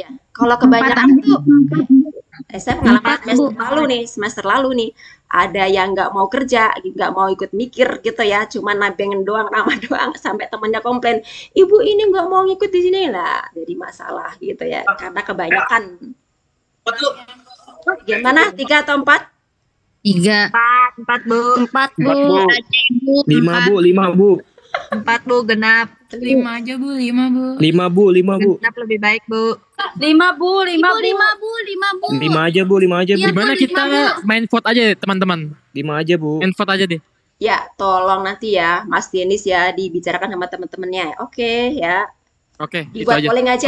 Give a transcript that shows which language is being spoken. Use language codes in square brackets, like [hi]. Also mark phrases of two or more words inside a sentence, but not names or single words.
[id] Kalau kebanyakan tuh, saya pengalaman semester lalu nih, ada yang nggak mau kerja, nggak mau ikut mikir gitu ya, cuma nebengin doang, nama doang, sampai temannya komplain, ibu ini nggak mau ngikut di sini lah, jadi masalah gitu ya, karena kebanyakan. Gimana? 3 atau 4? 3. 4 Bu. 4 Bu. 5 Bu, 5 Bu. 4 Bu, genap. 5 aja, Bu. 5 Bu. 5 Bu, 5 Bu. Genap lebih baik Bu. 5 Bu, 5 Bu. 5 Bu, 5 Bu. 5 aja Bu, 5 aja Bu. Gimana kita main vote aja teman-teman? 5 aja Bu. Main vote aja deh. Ya, tolong nanti ya, Mas Denis ya, dibicarakan sama teman-temannya. Oke ya. Oke, itu Dibuat aja. polling aja